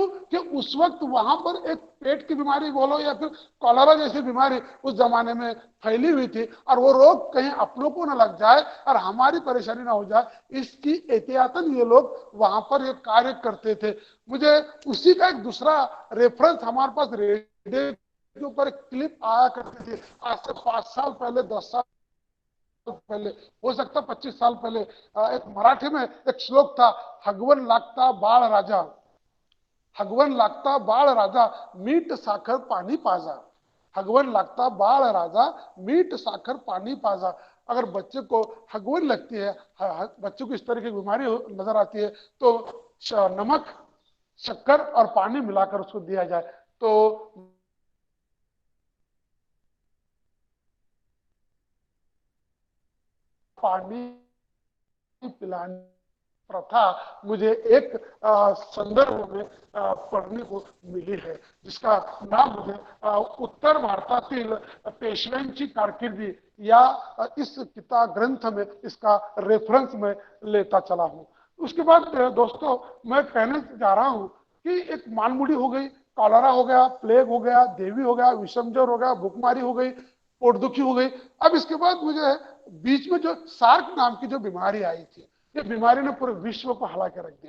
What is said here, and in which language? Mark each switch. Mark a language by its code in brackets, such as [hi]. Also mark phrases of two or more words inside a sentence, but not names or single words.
[hi] कि उस वक्त वहां पर एक पेट की बीमारी बोलो या फिर कॉलरा जैसी बीमारी उस जमाने में फैली हुई थी, और वो रोग कहीं अपनों को न लग जाए और हमारी परेशानी ना हो जाए, इसकी एहतियातन ये लोग वहां पर ये कार्य करते थे। मुझे उसी का एक दूसरा रेफरेंस हमारे पास रेडियो के ऊपर एक क्लिप आया करती थी, आज से 5 साल पहले, 10 साल पहले, हो सकता 25 साल पहले। एक मराठी में एक श्लोक था, [mr] हगवन लागता बाळ राजा, हगवन लागता बाळ राजा, मीठ साखर पानी पाजा। हगवन लगता बाल राजा, मीठ साखर पानी पाजा। [hi] अगर बच्चे को हगवन लगती है, बच्चे को इस तरह की बीमारी नजर आती है, तो नमक, शक्कर और पानी मिलाकर उसको दिया जाए। तो पानी पिलाने प्रथा मुझे एक संदर्भ में पढ़ने को मिली है, जिसका नाम मुझे [mr] उत्तर भारतातील पेशव्यांची कारकिर्दी [hi] या इस किताब ग्रंथ में इसका रेफरेंस में लेता चला हूं। उसके बाद दोस्तों मैं कहने जा रहा हूं कि एक मालमुड़ी हो गई, कॉलरा हो गया, प्लेग हो गया, देवी हो गया, विषमज्वर हो गया, भूखमारी हो गई, पोटदुखी हो गई। अब इसके बाद मुझे बीच में जो सार्क नाम की जो बीमारी आई थी, ये बीमारी ने पूरे विश्व को हिला के रख दिया।